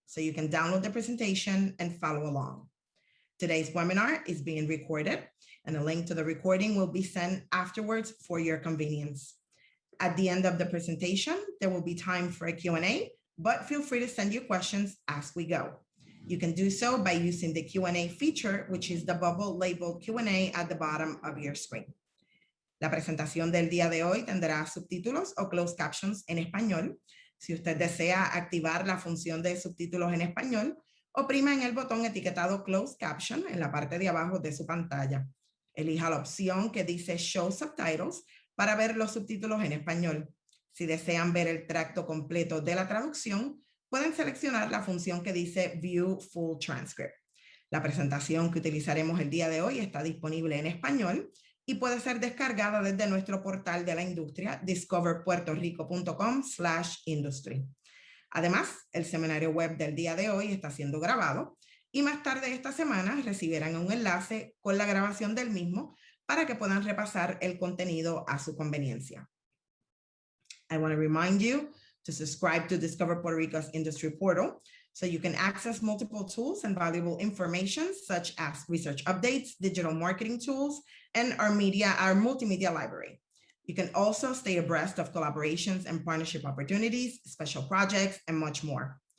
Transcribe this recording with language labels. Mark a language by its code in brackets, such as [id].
[en] So you can download the presentation and follow along. Today's webinar is being recorded, and a link to the recording will be sent afterwards for your convenience. At the end of the presentation, there will be time for a Q&A, but feel free to send your questions as we go. You can do so by using the Q&A feature, which is the bubble labeled Q&A at the bottom of your screen. [es] La presentación del día de hoy tendrá subtítulos o closed captions en español. Si usted desea activar la función de subtítulos en español, oprima en el botón etiquetado Closed Caption en la parte de abajo de su pantalla. Elija la opción que dice Show Subtitles para ver los subtítulos en español. Si desean ver el tracto completo de la traducción, pueden seleccionar la función que dice View Full Transcript. La presentación que utilizaremos el día de hoy está disponible en español y puede ser descargada desde nuestro portal de la industria, discoverpuertorico.com/industry. Además, el seminario web del día de hoy está siendo grabado y más tarde esta semana recibirán un enlace con la grabación del mismo para que puedan repasar el contenido a su conveniencia. [en] I want to remind you to subscribe to Discover Puerto Rico's industry portal so you can access multiple tools and valuable information such as research updates, digital marketing tools, and our multimedia library. You can also stay abreast of collaborations and partnership opportunities, special projects, and much more.